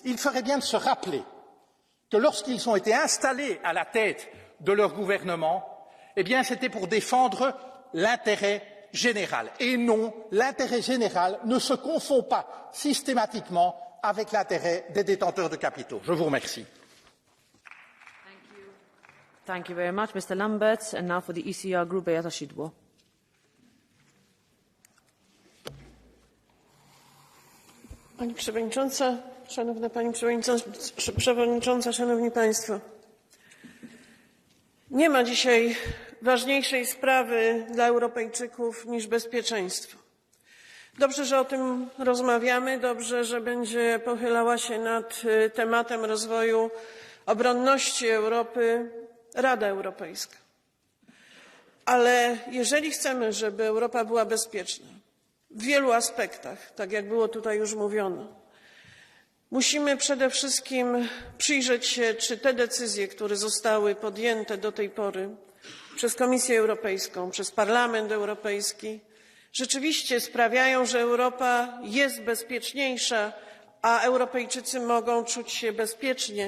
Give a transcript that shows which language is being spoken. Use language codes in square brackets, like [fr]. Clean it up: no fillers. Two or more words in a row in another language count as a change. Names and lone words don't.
[fr] Il ferait bien de se rappeler que lorsqu'ils ont été installés à la tête de leur gouvernement, eh bien c'était pour défendre l'intérêt général. Et non, l'intérêt général ne se confond pas systématiquement avec l'intérêt des détenteurs de capitaux. Je vous remercie. [en] Thank you very much, Mr. Lamberts. And now for the ECR Group, Beata Szydło. [pl] Pani Przewodnicząca, Szanowna Pani Przewodnicząca, Szanowni Państwo. Nie ma dzisiaj ważniejszej sprawy dla Europejczyków niż bezpieczeństwo. Dobrze, że o tym rozmawiamy, dobrze, że będzie pochylała się nad tematem rozwoju obronności Europy Rada Europejska. Ale jeżeli chcemy, żeby Europa była bezpieczna w wielu aspektach, tak jak było tutaj już mówiono, musimy przede wszystkim przyjrzeć się, czy te decyzje, które zostały podjęte do tej pory przez Komisję Europejską, przez Parlament Europejski, rzeczywiście sprawiają, że Europa jest bezpieczniejsza, a Europejczycy mogą czuć się bezpiecznie.